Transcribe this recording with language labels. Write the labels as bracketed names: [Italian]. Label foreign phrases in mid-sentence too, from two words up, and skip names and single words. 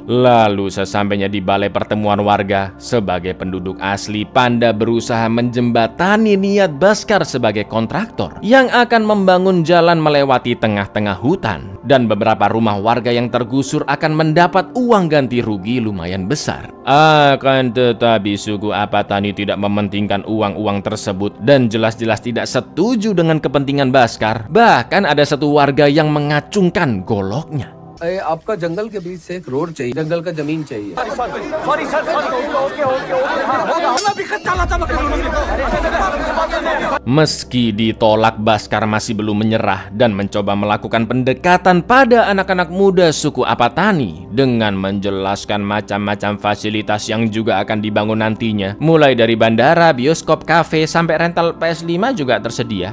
[Indonesian] Lalu sesampainya di balai pertemuan warga, sebagai penduduk asli, Panda berusaha menjembatani niat Baskar sebagai kontraktor yang akan membangun jalan melewati tengah-tengah hutan, dan beberapa rumah warga yang tergusur akan mendapat uang ganti rugi lumayan besar. Akan tetapi suku Apatani tidak mementingkan uang-uang tersebut dan jelas-jelas tidak setuju dengan kepentingan Baskar. Bahkan ada satu warga yang mengacungkan goloknya. [Hindi] आपका जंगल के बीच से एक रोड चाहिए, जंगल का जमीन चाहिए। [Indonesian] Meski ditolak, Baskar masih belum menyerah dan mencoba melakukan pendekatan pada anak-anak muda suku Apatani dengan menjelaskan macam-macam fasilitas yang juga akan dibangun nantinya, mulai dari bandara, bioskop, kafe, sampai rental PS5 juga tersedia.